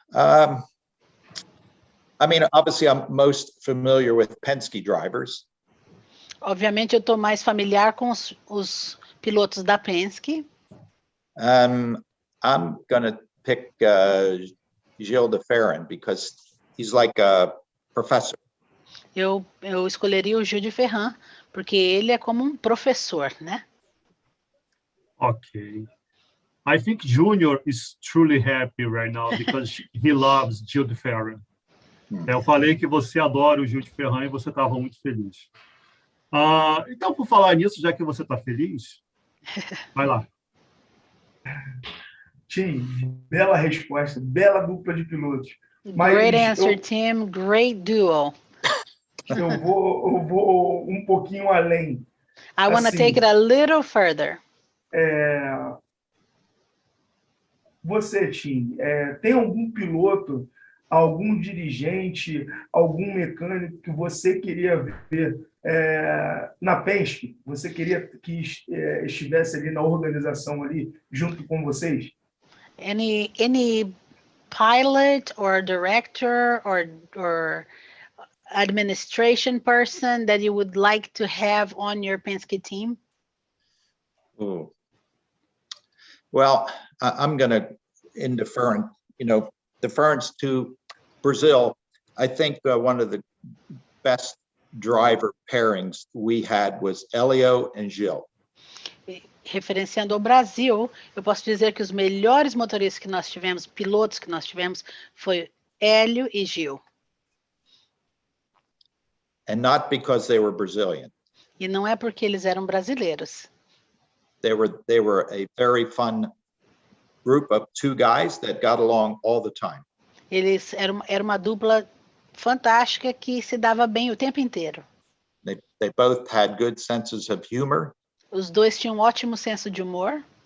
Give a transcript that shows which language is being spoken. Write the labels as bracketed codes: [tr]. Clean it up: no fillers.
[en] I mean, obviously, I'm most familiar with Penske drivers. [pt] Obviamente, eu estou mais familiar com os pilotos da Penske. [en] I'm going to pick Gilles de Ferran because he's like a professor. [pt] Eu escolheria o Gil de Ferran, porque ele é como um professor, né? [en] Ok. I think Junior is truly happy right now because he loves Gil de Ferran. [pt] Eu falei que você adora o Gil de Ferran e você estava muito feliz. Então, por falar nisso, já que você está feliz, vai lá. Tim, bela resposta, bela dupla de pilotos. Mas [en] Great answer, Tim. Great duo. [pt] eu vou um pouquinho além. [en] I want to [pt] Assim, [en] take it a little further. [pt] Você, Tim, tem algum piloto, algum dirigente, algum mecânico que você queria ver na Penske? Você queria que estivesse ali na organização ali, junto com vocês? [en] Any pilot or director or administration person that you would like to have on your Penske team? Ooh. Well, I'm going to, in deference to Brazil, I think one of the best driver pairings we had was Elio and Gil. [pt] Referenciando ao Brasil, eu posso dizer que os melhores motoristas que nós tivemos, pilotos que nós tivemos, foi Hélio e Gil. [en] And not because they were Brazilian. [pt] E não é porque eles eram brasileiros. [en] They were a very fun group of two guys that got along all the time. [pt] Eles era uma dupla fantástica que se dava bem o tempo inteiro. [en] They both had good senses of humor. [pt] Os dois tinham um ótimo senso de humor,